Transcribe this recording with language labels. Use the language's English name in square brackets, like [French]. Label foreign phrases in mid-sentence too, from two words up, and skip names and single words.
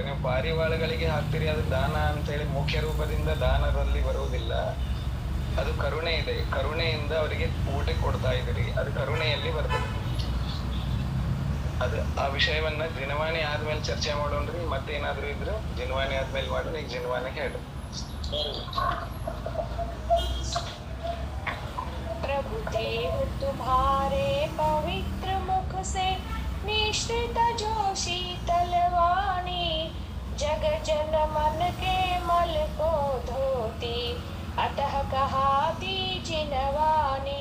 [Kannada] ನೀವು ಪಾರಿವಾಳಗಳಿಗೆ ಹಾಕ್ತೀರಿ, ಅದು ದಾನ ಅಂತ ಹೇಳಿ ಮುಖ್ಯ ರೂಪದಿಂದ ದಾನದಲ್ಲಿ ಬರುವುದಿಲ್ಲ. ಅದು ಕರುಣೆ ಇದೆ, ಕರುಣೆಯಿಂದ ಅವರಿಗೆ ಊಟಕ್ಕೆ ಕೊಡ್ತಾ ಇದ್ದೀರಿ, ಅದು ಕರುಣೆಯಲ್ಲಿ ಬರ್ತದೆ. ಅದು ಆ ವಿಷಯವನ್ನ ದಿನವಾಣಿ ಆದ್ಮೇಲೆ ಚರ್ಚೆ ಮಾಡೋಣ್ರಿ. ಮತ್ತೇನಾದ್ರೂ ಇದ್ರು ದಿನವಾಣಿ ಆದ್ಮೇಲೆ ಮಾಡೋಣ. ಈಗ ದಿನವಾಣಿ ಹೇಳು. [Hindi] प्रभु देव तुम्हारे पवित्र मुख से निश्रित जो शीतल वाणी, जग जन मन के मल को धोती, अतः कहाती जिनवानी।